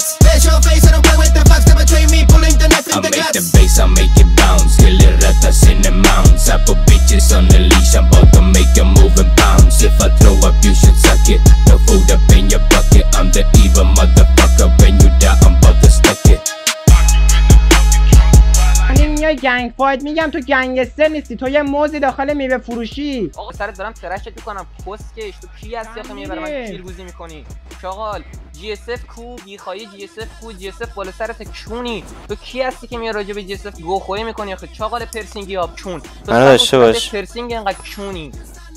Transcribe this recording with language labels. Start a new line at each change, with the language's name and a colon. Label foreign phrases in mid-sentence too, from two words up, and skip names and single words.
English: Face your face, I don't play with the fucks. Never train me, pulling the knife in the guts. I make the bass, I make it bounce. Kill it, ratas in the mounds. I put bitches on the leash, I'm about to make you move and bounce. If I throw up, you should suck it. No food up in your bucket. I'm the evil motherfucker. When you die, I'm about to stuck it.
Persian: میای گنگ فایت، میگم تو گنگستر نیستی، تو یه موزی داخل میوه فروشی. آقا سرت دارم ترشت میکنم کسکش. تو کی هستی آخه میای برای من کیلگوزی میکنی؟ چاقال جی اس اف کو بیخوایی، جی اس اف کو، جی اس اف بالا سرت کونی. تو کی هستی که میای راجع به جی اس اف گوخوری میکنی آخه چاقال پرسینگی آب چون؟ تو منو داشته باش. پرسینگ انقدر کونی.